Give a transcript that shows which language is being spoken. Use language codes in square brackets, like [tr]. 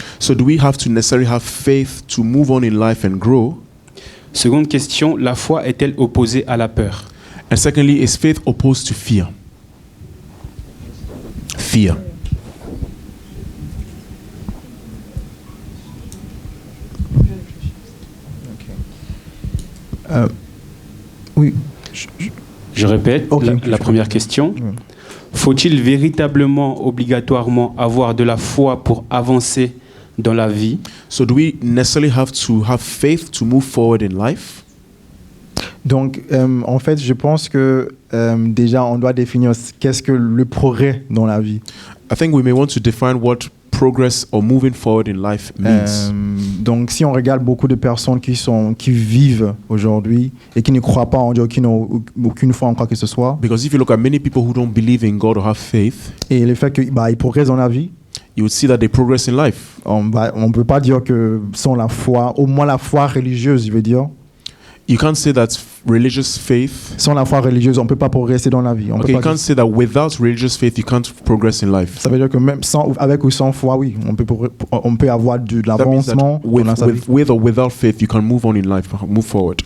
[en] So do we have to necessarily have faith to move on in life and grow? [fr] Seconde question, la foi est-elle opposée à la peur? [en] And secondly, is faith opposed to fear? Fear. [fr] Oui. Je répète, Ok, la première question. Faut-il véritablement, obligatoirement avoir de la foi pour avancer dans la vie? [en] So do we necessarily have to have faith to move forward in life? [fr] Donc, en fait, je pense que déjà, on doit définir qu'est-ce que le progrès dans la vie. [en] I think we may want to define what progress or moving forward in life means. [fr] Donc, si on regarde beaucoup de personnes qui vivent aujourd'hui et qui ne croient pas en Dieu, qui n'ont aucune foi en quoi que ce soit, [en] Because if you look at many people who don't believe in God or have faith, [fr] et le fait qu'ils progressent dans la vie, [en] you would see that they progress in life. [fr] on ne peut pas dire que sans la foi, au moins la foi religieuse, je veux dire, [en] You can't say that religious faith. [fr] sans la foi religieuse, on ne peut pas progresser dans la vie. On [en] Okay, [fr] peut [en] you [fr] pas [en] can't say that without religious faith you can't progress in life. [fr] Ça veut dire que même avec ou sans foi, oui, on peut avoir de [en] That means that [fr] l'avancement dans sa vie. [en] with or without faith you can move on in life, move forward.